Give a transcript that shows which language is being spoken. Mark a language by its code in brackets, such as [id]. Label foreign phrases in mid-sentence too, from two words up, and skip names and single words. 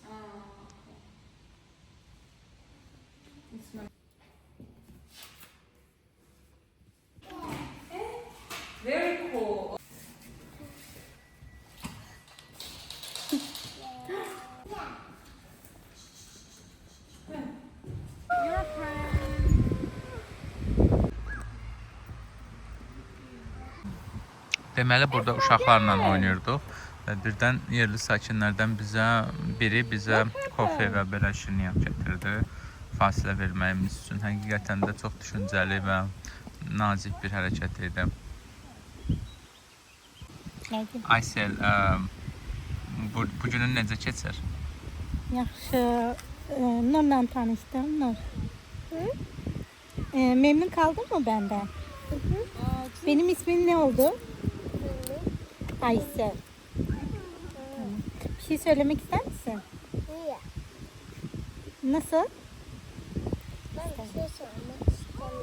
[en] Very cool. [az] Deməli, burada uşaqlarla oynayırdıq və birdən yerli sakinlərdən biri bizə kofe və belə şirniyyat gətirdi. Fasilə verməyimiz üçün həqiqətən də çox düşüncəli və nazik bir hərəkət idi. Aysel, bu günün necə keçir? Yaxşı. Nurla tanışdım, Nur. [tr] Memnun kaldın mı benden? Benim ismim ne oldu? Aysel. Tamam. Bir şey söylemek ister misin? Niye? Nasıl? Ben bir şey sormak istemiyorum.